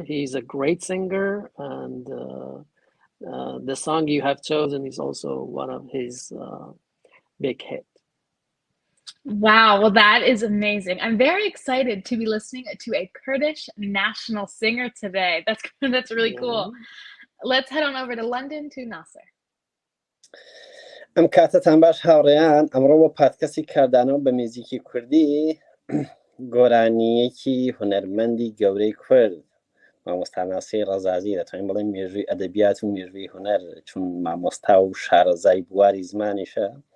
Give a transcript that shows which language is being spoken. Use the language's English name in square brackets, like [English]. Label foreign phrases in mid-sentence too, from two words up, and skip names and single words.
[English] He's a great singer, and the song you have chosen is also one of his big hits. Wow, well, that is amazing. I'm very excited to be listening to a Kurdish national singer today. That's really cool. Let's head on over to London to Naser. [Central Kurdish] ئەم کاتتان باش هاوڕێیان ئەمڕۆ بۆ پادکەستی کاردانەوە بە میوزیکی کوردی گۆرانیەکی هونەرمەندی گەورەی کورد مامۆستا ناسیر ڕەزازی دەتوانین بڵێن مێژووی ئەدەبیات و مێژووی هونەر چون مامۆستا و شارەزای بواری زمانیشە